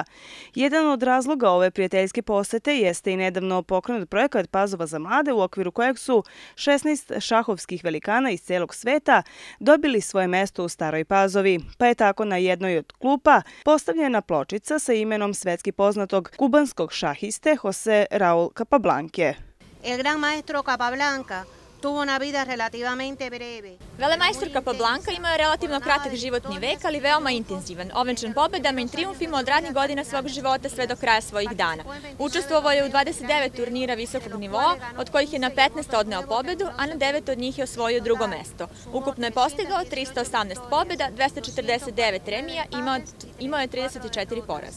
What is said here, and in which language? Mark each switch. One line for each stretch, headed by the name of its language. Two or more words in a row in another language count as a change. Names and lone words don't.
Serbian: Jedan od razloga ove prijateljske posete jeste i nedavno pokrenut projekat Pazova za mlade, u okviru kojeg su 16 šahovskih velikana iz celog sveta dobili svoje mesto u Staroj Pazovi, pa je tako na jednoj od klupa postavljena pločica sa imenom svetski poznatog kubanskog šahiste Jose Raul Capablanque.
Spanish: El gran maestro Capablanca tuvo una vida relativamente breve.
Serbian: Velemajstor Capablanca imao je relativno kratak životni vek, ali veoma intenzivan, ovenčan pobedama i trijumfima od radnih godina svog života sve do kraja svojih dana. Učestvovao je u 29 turnira visokog nivoa, od kojih je na 15 odneo pobedu, a na 9 od njih je osvojio drugo mesto. Ukupno je postigao 318 pobeda, 249 remija, imao je 34 poraza.